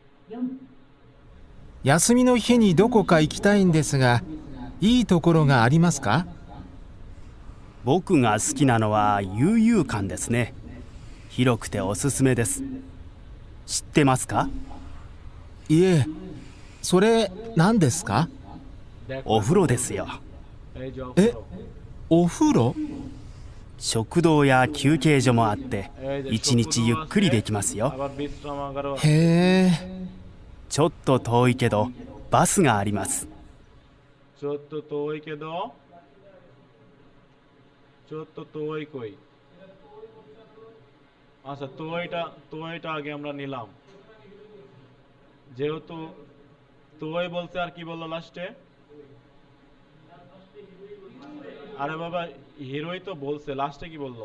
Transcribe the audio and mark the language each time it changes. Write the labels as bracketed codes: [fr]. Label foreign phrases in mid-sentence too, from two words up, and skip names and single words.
[ja] 休みの日にどこか行きたいんですが、いいところがありますか？僕が好きなのは悠々館ですね。広くておすすめです。知ってますか？いえ、それ何ですか？お風呂ですよ。 [bn] এই যে [ja] え、お風呂？食堂や休憩所もあって [bn] এই যে [ja] 一日ゆっくりできますよ。 [bn] আবার বিশ্রামাগারও আছে। [ja] へえ。ちょっと遠いけどバスがあります。ちょっと遠いけど、ちょっと遠い কই? [bn] আচ্ছা, তোয়টা আগে আমরা নিলাম। যেহেতু তোয় বলছে, আর কি বললো লাস্টে? আরে বাবা, হিরোই তো বলছে, লাস্টে কি বললো?